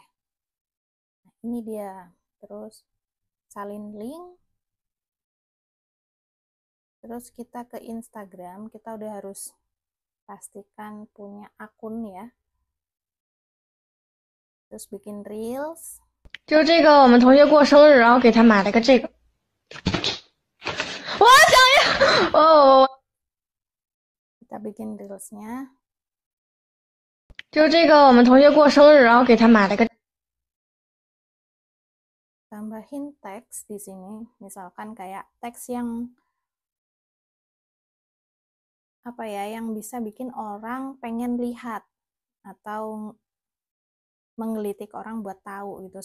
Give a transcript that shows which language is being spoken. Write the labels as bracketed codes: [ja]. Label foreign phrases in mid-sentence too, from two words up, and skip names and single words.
[id] Nah, ini dia. Terus salin link. Terus kita ke Instagram, kita udah harus pastikan punya akun ya. Terus bikin reels. [zh] 就这个，我们同学过生日，然后给他买了个这个。我想要，哦， [id] Kita bikin reelsnya. [zh] 就这个，我们同学过生日，然后给他买了个。 [id] Tambahin teks di sini, misalkan kayak teks yang apa ya, yang bisa bikin orang pengen lihat atau menggelitik orang buat tahu gitu.